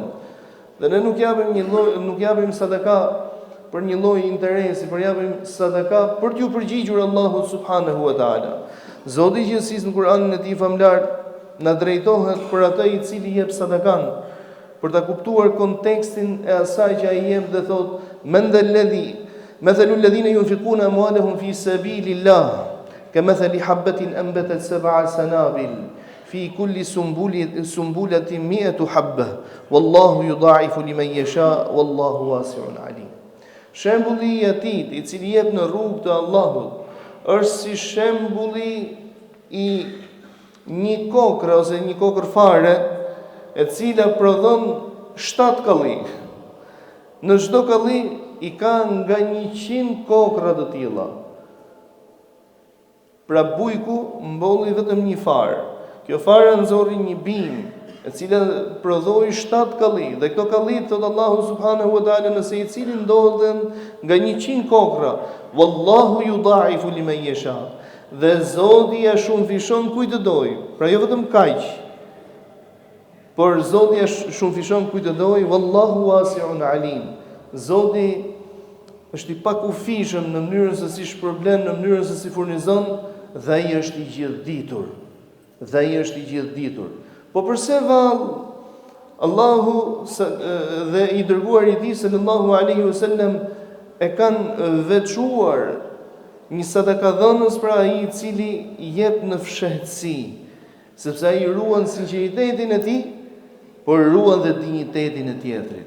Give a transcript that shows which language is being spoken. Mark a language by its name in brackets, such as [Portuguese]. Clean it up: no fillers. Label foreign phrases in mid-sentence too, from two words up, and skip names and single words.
[Albanian] Dhe ne nuk japim sadaka për një lloj interesi, por japim sadaka për t'ju përgjigjur Allahut [Arabic] سبحانه وتعالى. [Albanian] Zoti i gjithësisë në Kur'anin e tij famlar na drejtohet për atë i cili jep sadakan, për ta kuptuar kontekstin e asaj që ai jep dhe thot: [Arabic] "من الذي مثل الذين ينفقون أموالهم في سبيل الله كمثل حبة أنبتت سبع سنابل في كل سنبلة 100 حبة والله يضاعف لمن يشاء والله واسع عليم." [Albanian] Shembulli i atij i cili jep në rrugë të Allahut është si shembulli i një kokre ose një kokër fare e cila prodhon 7 kalli. Në çdo kalli i ka nga 100 kokra të tilla. Pra bujku mbolli vetëm një farë. Kjo farë nxorri një bimë e cila prodhoi 7 kalli. Dhe këto kalli, thot Allahu [Arabic] سبحانه وتعالى, [Albanian] nëse i cili ndodhen nga 100 kokra, [Arabic] والله يضاعف لمن يشاء. [Albanian] Dhe Zoti ja shumëfishon kujt të doj. Pra jo vetëm kaq, por Zoti ja shumëfishon kujt të doj, [Arabic] والله واسع عليم. [Albanian] Zoti është i pakufishëm në mënyrën se si shpërblen, në mënyrën se si furnizon, dhe ai është i gjithditur. Dhe ai është i gjithditur. Po përse vallë Allahu dhe i dërguar i tij [Arabic] صلى الله عليه وسلم [Albanian] e kanë veçuar një sadakadhënës për ai I cili jep në fshehtësi, sepse ai ruan sinqeritetin e tij, por ruan dhe dinjitetin e tjetrit.